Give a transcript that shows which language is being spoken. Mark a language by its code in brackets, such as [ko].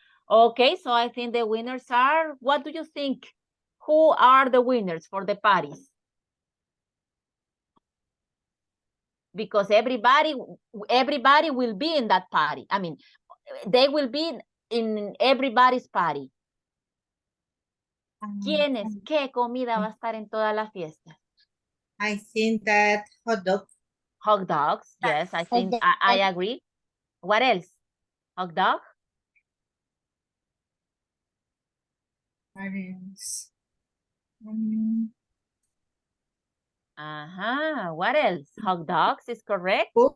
[en] Okay, so I think the winners are, what do you think? Who are the winners for the parties? Because everybody will be in that party. I mean, they will be in everybody's party. [es] ¿Quiénes? ¿Qué comida va a estar en toda la fiesta? [en] I think that hot dog. Hot dogs, yes, I think I agree. What else? Hot dog? What else? What else? Hot dogs is correct.